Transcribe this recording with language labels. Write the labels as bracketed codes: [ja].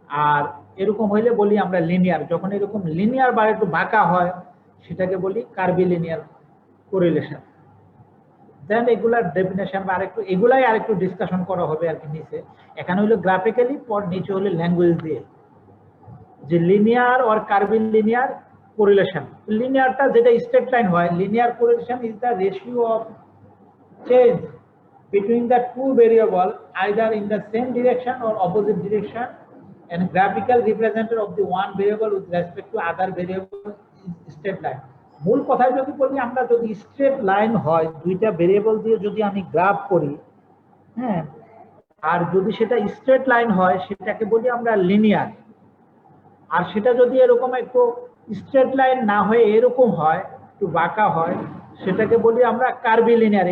[bn] আর এরকম হইলে বলি আমরা লিনিয়ার। যখন এরকম লিনিয়ার বা একটু বাঁকা হয় সেটাকে বলি কার্ভিলিনিয়ার কোরিলেশন। দেন এগুলার ডেফিনেশন বা আরেকটু এগুলাই আরেকটু ডিসকাশন করা হবে আর কি নিচে। এখানে হলো গ্রাফিক্যালি, পর নিচে হলো ল্যাঙ্গুয়েজ দিয়ে যে লিনিয়ার আর কার্ভিলিনিয়ার কোরিলেশন। [en] লিনিয়ারটা যেটা straight line হয়, linear correlation is the ratio of change between the two variable either in the same direction or opposite direction, and graphical representative of the one variable with respect to other variable is straight line. [bn] মূল কথায় যদি বলি, আমরা যদি straight line হয়, দুইটা variable দিয়ে যদি আমি গ্রাফ করি, হ্যাঁ, আর যদি সেটা স্ট্রেট লাইন হয় সেটাকে বলি আমরা লিনিয়ার। আর সেটা যদি এরকম একটু স্ট্রেট লাইন না হয়ে এরকম হয়, একটু বাঁকা হয়, সেটাকে বলি আমরা কার্ভিলিনিয়ার।